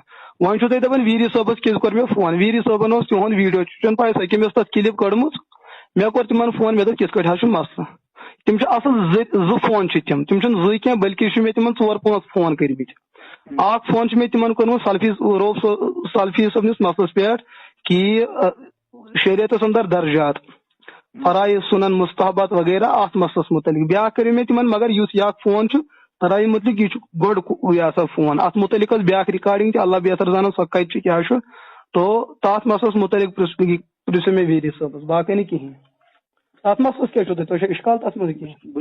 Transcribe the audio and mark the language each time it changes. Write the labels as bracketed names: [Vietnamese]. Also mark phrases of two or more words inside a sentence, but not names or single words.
[Kashmiri] وۄنۍ چھُو تُہۍ دپان ویٖری صٲبس کیٛازِ کوٚر مےٚ فون ویٖری صٲبن اوس تِہُنٛد ویٖڈیو چھُنہٕ پاے سۄ کٔمۍ ٲس تتھ کلپ کٔڑمٕژ مےٚ کوٚر تِمن فون مےٚ دوٚپ کِتھ کٲٹھۍ حظ چھُ مسلہٕ. تِم چھِ اصل زٕ فون چھِ تِم چھِنہٕ زٕے کینٛہہ بلکہِ چھِ مےٚ تِمن 4-5 فون کٔرمٕتۍ. اکھ فون چھُ مےٚ تِمن کوٚرمُت سلفی صٲبنِس مسلس پٮ۪ٹھ کہ شریعتس اندر درجات فرائض سنن مستحبات وغیرہ اتھ مسلس متعلق. بیاکھ کٔرِو مےٚ تِمن مگر یُس یہِ اکھ فون چھُ ترایہِ متعلق یہِ چھُ گۄڈٕ یہِ ہسا فون اتھ متعلق ٲس بیاکھ رِکارڈنگ تہِ اللہ بہتر زانان سۄ کتہِ چھِ کیٛاہ چھُ تو تتھ مسلس متعلق پرژھِو مےٚ ویٖری صٲبس باقٕے نہٕ کِہینۍ. تتھ مسلس کیٛاہ چھُو تۄہہِ چھا اِشکال تتھ منٛز کینٛہہ